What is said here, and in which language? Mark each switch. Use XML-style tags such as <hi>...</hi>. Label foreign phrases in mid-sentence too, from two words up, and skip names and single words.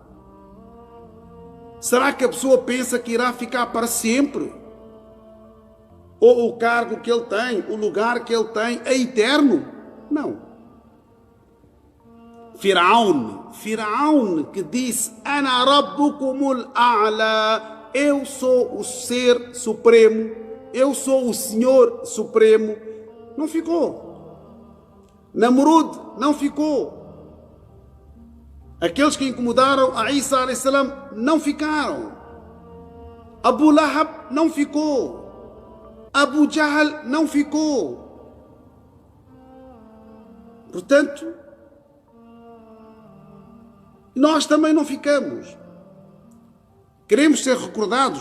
<pt>Será que a pessoa pensa que irá ficar para sempre? Ou o cargo que ele tem, o lugar que ele tem é eterno? Não. Firaun que disse,</pt> <ar>أنا ربكم الأعلى,</ar> <pt>eu sou o ser supremo, eu sou o Senhor Supremo, não ficou. Namrud não ficou. Aqueles que incomodaram a</pt> <ar>عيسى عليه السلام</ar> <pt>não ficaram. Abu Lahab não ficou. Abu Jahl não ficou. Portanto, nós também não ficamos. Queremos ser recordados?</pt>